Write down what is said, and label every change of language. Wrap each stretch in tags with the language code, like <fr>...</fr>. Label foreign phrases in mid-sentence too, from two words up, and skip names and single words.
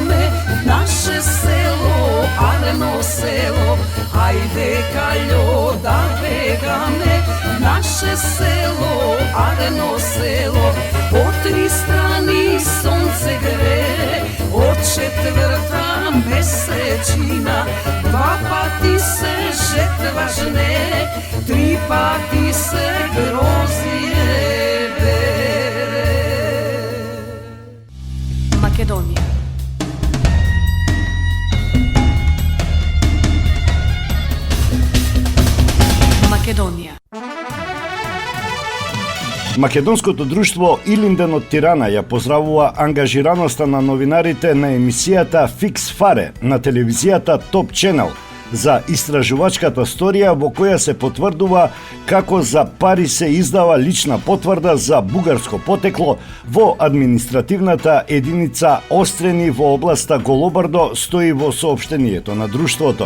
<mk>naše selo, areno selo, hajde kaljo da begame, naše selo, areno selo, po tri strani sonce gre, od četvrta mesečina, dva pati se žetva žne, tri pati se grozije bere. Македонија. Македонија. Македонското друштво Илинден од Тирана ја поздравува ангажираноста на новинарите на емисијата Fix Fare на телевизијата Top Channel за истражувачката сторија во која се потврдува како за пари се издава лична потврда за бугарско потекло во административната единица Острени во областа Голобардо, стои во соопштението на друштвото.</mk>